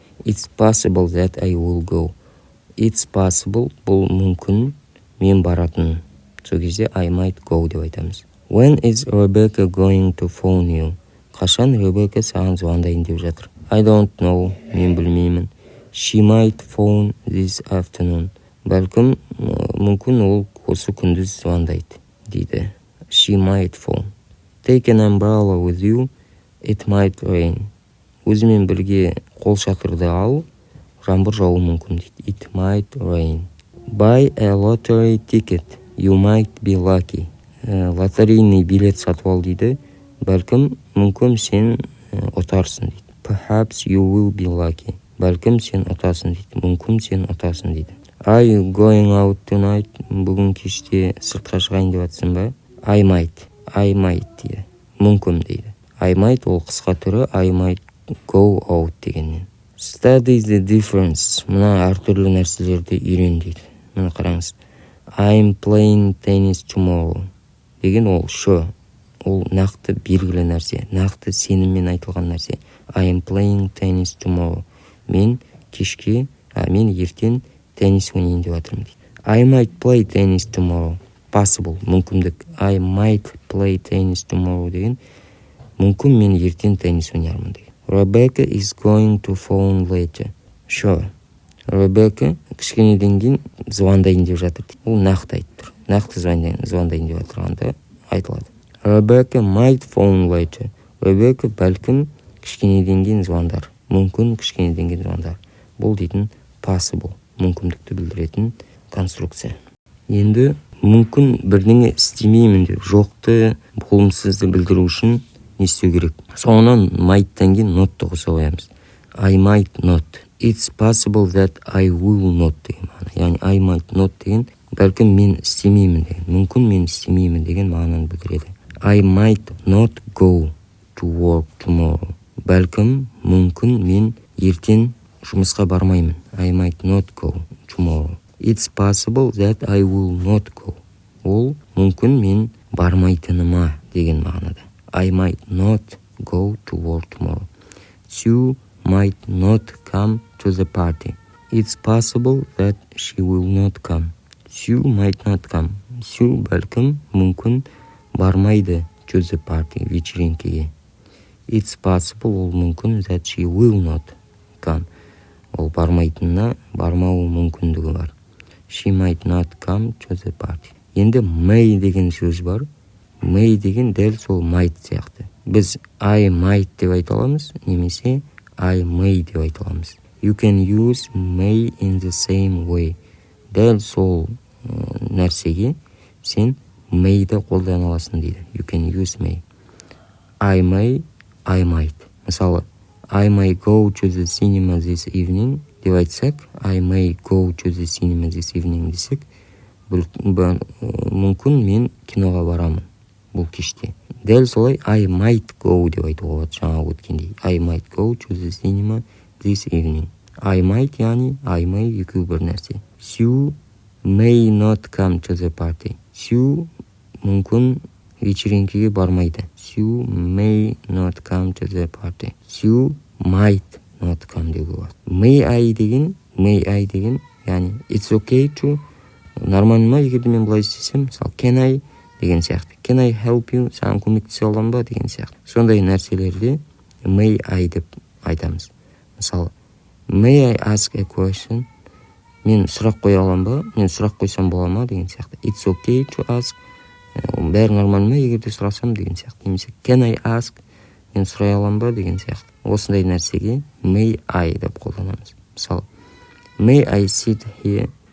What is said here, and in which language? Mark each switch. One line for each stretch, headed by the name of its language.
English: It's possible that I will go. It's possible.
Kazakh: Бұл мүмкін мен баратын. Сол кезде I might go деп айтамыз.
English: When is Rebecca going to phone you?
Kazakh: Қашан Ребекка саған звондайын деп жатыр.
English: I don't know.
Kazakh: Мен білмеймін.
English: She might phone this afternoon.
Kazakh: Бәлкім мүмкін ол осы күндіз звондайды дейді.
English: She might phone. Take an umbrella with you. It might rain.
Kazakh: Өзімен бірге қол шатырды ал, жаңбыр жауы мүмкін дейді.
English: It might rain. Buy a lottery ticket. You might be lucky.
Kazakh: Лотерейный билет сатып ал дейді. Бәлкім мүмкін сен ұтарсың дейді.
English: Perhaps you will be lucky.
Kazakh: Бәлкім сен ұтасың дейді. Мүмкін сен ұтасың дейді.
English: Are you going out tonight?
Kazakh: Бүгін кеште сыртқа шығайын деп жатсың ба?
English: I might
Kazakh: дейді. Мүмкін дейді. I might ол қысқа түрі
English: I might go out
Kazakh: дегеннен.
English: Study the difference.
Kazakh: Мына әртүрлі нәрселерді үйрен дейді. Мына қараңыз.
English: I'm playing tennis tomorrow.
Kazakh: Деген ол sure. Ол нақты белгілі нәрсе. Нақты сеніммен айтылған нәрсе.
English: I'm playing tennis tomorrow.
Kazakh: Мен ертең теннис ойнайын деп жатырмын дейді.
English: I might play tennis tomorrow. Possible. Мүмкіндік. I might play tennis tomorrow
Kazakh: деген мүмкін мен ертең теннис ойнармын деген.
English: Rebecca is going to phone later. Sure.
Kazakh: Rebecca кішкенеден кейін звондайын деп жатыр дейді. Ол нақты айтып тұр. Нақты звондайын деп жатырғанда айтылады.
English: Rebecca might phone later.
Kazakh: Rebecca бәлкім кішкенеден кейін звондар. Мүмкін кішкенеден кейін звондар. бұл дейтін possible, мүмкіндікті білдіретін конструкция. Енді мүмкін бірдеңе істемеймін деп жоқты, болымсызды білдіру үшін не істеу керек? Соңынан might'тан кейін not'ты қоса қоямыз.
English: I might not. It's possible that I will not
Kazakh: деген мағына. Яғни
English: I might not
Kazakh: деген бәлкім мен істемеймін деген, мүмкін мен істемеймін деген мағынаны білдіреді.
English: I might not go to work tomorrow.
Kazakh: Бәлкім, мүмкін мен ертең жұмысқа бармаймын.
English: I might not go tomorrow. It's possible that I will not go.
Kazakh: Ол мүмкін мен бармайтыныма деген мағынада.
English: I might not go to work tomorrow. Sue might not come to the party. It's possible that she will not come. Sue might not come.
Kazakh: Sue бәлкім, мүмкін бармайды
English: to the party,
Kazakh: вечеринкеге.
English: It's possible,
Kazakh: ол мүмкін
English: that she will not come.
Kazakh: Ол бармайтынына бармауы мүмкіндігі бар.
English: She might not come to the party.
Kazakh: Енді may деген сөз бар. May деген дәл сол might сияқты. Біз I might деп айта аламыз, немесе I may деп айта аламыз.
English: You can use may in the same way.
Kazakh: Дәл сол нәрсеге сен may'ді қолдана аласың дейді.
English: You can use may. I may, I might.
Kazakh: Мысалы,
English: I may go to the cinema this evening деп айтсақ, I may go to the cinema this evening десек,
Kazakh: мүмкін мен киноға барамын бұл кеште. Дәл солай
English: I might go
Kazakh: деп айтуға болады жаңа өткендей.
English: I might go to the cinema this evening. I might,
Kazakh: яғни
English: I may
Kazakh: екеу бір нәрсе.
English: Sue may not come to the party.
Kazakh: Sue мүмкін вечеринкеге бармайды.
English: Sue may not come to the party. Sue might not come деуге болады. May I
Kazakh: деген, яғни
English: it's okay to,
Kazakh: нормально ма егерде мен былай істесем, мысалы
English: can I
Kazakh: деген сияқты.
English: Can I help you?
Kazakh: Саған көмектесе аламын ба деген сияқты. Сондай нәрселерде
English: may I
Kazakh: деп айтамыз. Мысалы,
English: may I ask a question?
Kazakh: Мен сұрақ қоя аламын ба? Мен сұрақ қойсам бола ма деген сияқты.
English: It's okay to ask.
Kazakh: Бәрі нормально ма егерде сұрасам деген сияқты.
English: Немесе can I ask?
Kazakh: Мен сұрай аламын ба деген сияқты. Осындай нәрсеге
English: may I
Kazakh: деп қолданамыз. Мысалы,
English: may I sit here?